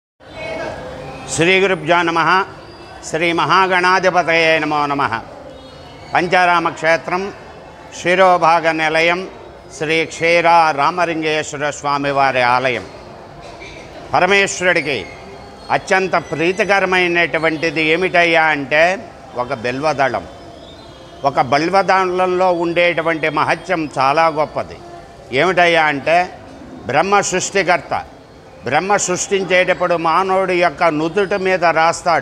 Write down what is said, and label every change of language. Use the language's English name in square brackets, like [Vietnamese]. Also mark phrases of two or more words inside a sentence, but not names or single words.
[Sanskrit] श्री गुरुभ्यो नमः श्री महागणाधिपतये नमो नमः पंचाराम क्षेत्रं शिरोभाग निलयं श्री क्षीरा रामलिंगेश्वर स्वामी [Telugu] वाరి ఆలయం పరమేశ్వరుడికి అత్యంత ప్రీతికరమైనటువంటిది ఏమిటయ్యా అంటే ఒక బిల్వదళం. ఒక బిల్వదళంలో ఉండేటువంటి మహత్యం చాలా గొప్పది. ఏమిటయ్యా అంటే బ్రహ్మ సృష్టికర్త బ్రహ్మ సృష్టించేటప్పుడు మానవుడి యొక్క నుదుటి మీద రాస్తాడు.